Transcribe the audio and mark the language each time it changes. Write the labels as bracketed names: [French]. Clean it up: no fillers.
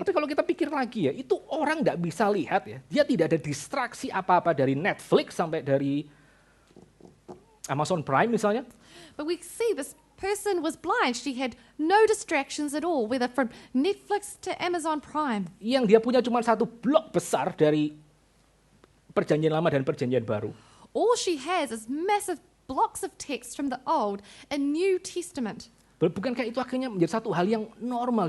[Indonesian] Tapi kalau kita pikir lagi ya, itu orang nggak bisa lihat ya. Dia tidak ada distraksi apa-apa dari Netflix sampai dari Amazon Prime misalnya. [English] But we see this person was blind. She had no distractions at all, whether from Netflix to Amazon Prime. [Indonesian] Yang dia punya cuma satu blok besar dari Perjanjian Lama dan Perjanjian Baru. [English] All she has is massive blocks of text from the Old and New Testament. [Indonesian] Bukankah itu akhirnya menjadi satu hal yang normal?